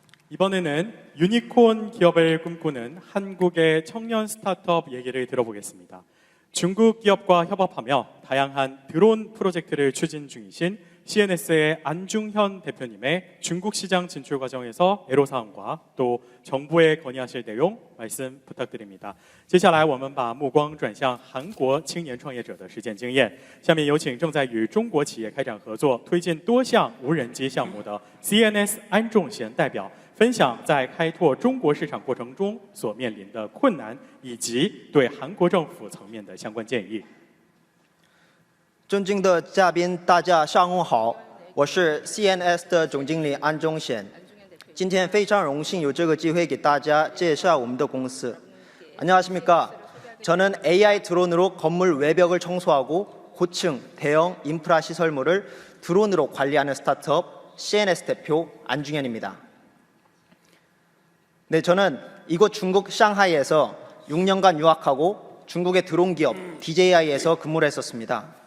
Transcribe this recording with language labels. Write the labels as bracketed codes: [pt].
[ko] 이번에는 유니콘 기업을 꿈꾸는 한국의 청년 스타트업 얘기를 들어보겠습니다. 중국 기업과 협업하며 다양한 드론 프로젝트를 추진 중이신 CNS의 안중현 대표님의 중국 시장 진출 과정에서 애로사항과 또 정부에 건의하실 내용 말씀 부탁드립니다. [zh] 接下来我们把目光转向韩国青年创业者的实践经验。下面有请正在与中国企业开展合作、推进多项无人机项目的 CNS 安重贤代表，分享在开拓中国市场过程中所面临的困难，以及对韩国政府层面的相关建议。尊敬的嘉宾，大家上午好，我是 CNS 的总经理安忠贤。今天非常荣幸有这个机会给大家介绍我们的公司。 [ko] 안녕하십니까? 저는 AI 드론으로 건물 외벽을 청소하고 고층, 대형 인프라 시설물을 드론으로 관리하는 스타트업 CNS 대표 안중현입니다. 네, 저는 이곳 중국 상하이에서 6년간 유학하고 중국의 드론 기업 DJI에서 근무를 했었습니다.